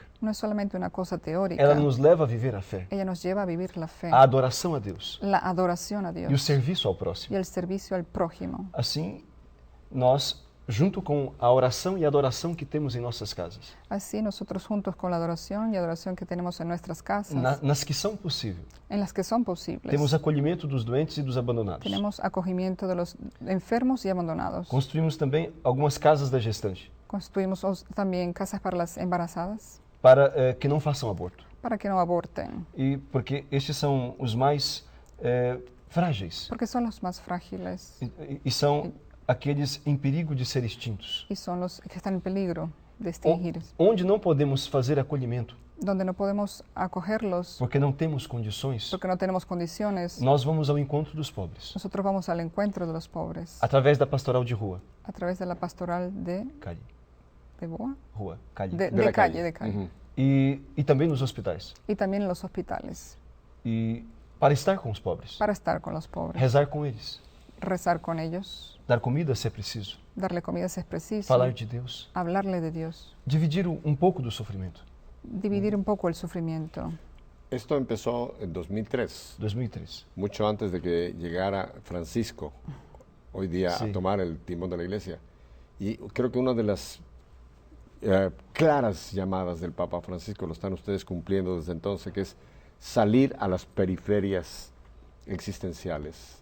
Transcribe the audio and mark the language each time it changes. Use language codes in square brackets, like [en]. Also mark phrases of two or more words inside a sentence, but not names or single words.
[es] no es solamente una cosa teórica, [pt] Ela nos leva a viver a fé, [es] ella nos lleva a vivir la fe, [pt] a adoração a Deus [es] la adoración a [pt] e o [es] Dios [pt] serviço ao [es] y [pt] próximo. [es] el servicio al prójimo. [pt] Assim, nós, junto com a oração e adoração que temos em nossas casas, [es] Así nosotros juntos con la adoración y adoración que tenemos en nuestras casas, [pt] nas que são possíveis, [es] en las que son posibles, [pt] temos acolhimento dos doentes e dos abandonados. [es] tenemos acogimiento de los enfermos y abandonados. [pt] Construímos também algumas casas da gestante [es] Construimos también casas para las embarazadas, [pt] para que não façam aborto. [es] para que no aborten, [pt] E porque estes são os mais frágeis [es] porque son los más frágiles [pt] e são aqueles em perigo de ser extintos, [es] y son los que están en peligro de extinguir, [pt] onde não podemos fazer acolhimento [es] donde no podemos acogerlos [pt] porque não temos condições. [es] porque no tenemos condiciones. [pt] Nós vamos ao encontro dos pobres [es] Nosotros vamos al encuentro de los pobres [pt] através da pastoral de rua, [es] a través de la pastoral de Boa, calle, de calle. Ujú. [pt] e também nos hospitais. [es] Y también en los hospitales, [pt] E para estar com os pobres, [es] para estar con los pobres, [pt] rezar com eles, [es] rezar con ellos, [pt] dar comida se é preciso, [es] darle comida si es preciso, [pt] falar de Deus, [es] hablarle de Dios, [pt] dividir pouco do sofrimento. [es] dividir un poco el sufrimiento. Esto empezó en 2003. 2003. Mucho antes de que llegara Francisco, hoy día, Sí. a tomar el timón de la iglesia. Y creo que una de las claras llamadas del Papa Francisco lo están ustedes cumpliendo desde entonces, que es salir a las periferias existenciales.